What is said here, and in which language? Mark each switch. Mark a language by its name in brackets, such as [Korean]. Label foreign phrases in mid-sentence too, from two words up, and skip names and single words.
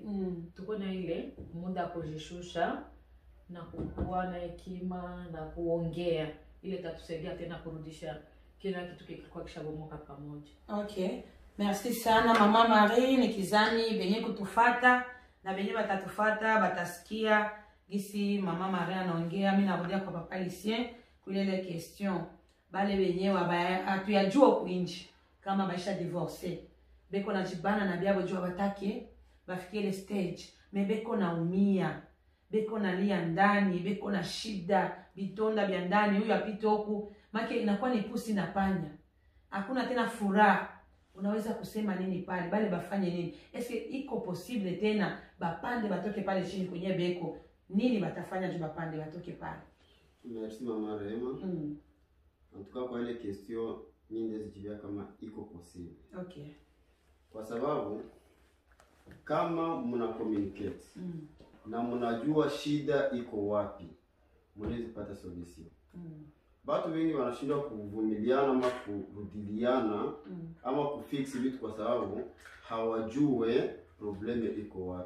[Swahili] Tuko na ile muda kujishusha na kukua na hekima na kuongea ile tatusaidia tena kurudisha kila kitu kilikuwa kishabomoka pamoja. Okay. Merci sana Mama Marie, nikizani benye kutufata na benye batatufata batasikia gisi Mama Marie anaongea. Mimi narudia kwa Papa Lucien kulele question. Bale benye atuyajua kuinji kama baisha divorce. Beko na jibana na biabo jua batake bafikie [French] le stage. [Swahili] Mebeko naumia. Beko na lia ndani, beko na shida, bitonda bya ndani, huyu apite huku. Maki inakuwa ni pusi na panya. Hakuna tena furaha. Unaweza kusema nini pale? Bale bafanye nini? Eske iko possible tena bapande batoke pale chini kwenye beko? Nini batafanya juu bapande batoke pale? Merci Mama Rema. [French] En tout cas [Swahili] kwa ile question mimi ndezijibia kama iko possible. Okay. Kwa sababu kama mna communicate na mnajua shida iko wapi, mnaweza pata solution. Watu wengi wanashindwa kuvumiliana ama kurudiliana ama kufix vitu kwa sababu hawajue probleme iko wapi.